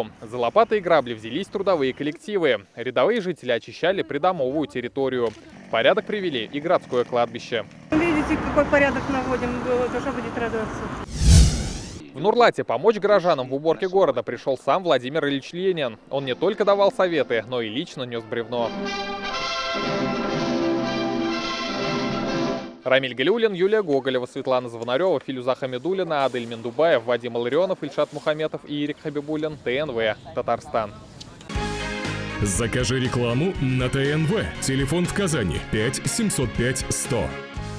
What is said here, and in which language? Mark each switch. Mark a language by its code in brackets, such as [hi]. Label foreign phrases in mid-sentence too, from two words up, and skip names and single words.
[ru] За лопаты и грабли взялись трудовые коллективы. Рядовые жители очищали придомовую территорию. В порядок привели и городское кладбище. Видите, какой порядок наводим, душа будет радоваться. В Нурлате помочь горожанам в уборке города пришел сам Владимир Ильич Ленин. Он не только давал советы, но и лично нес бревно. Рамиль Галиуллин, Юлия Гоголева, Светлана Звонарева, Филюза Хамидуллина, Адель Миндубаев, Вадим Илларионов, Ильшат Мухаметов и Ирик Хабибуллин. ТНВ, Татарстан. Закажи рекламу на ТНВ. Телефон в Казани 5 705 100.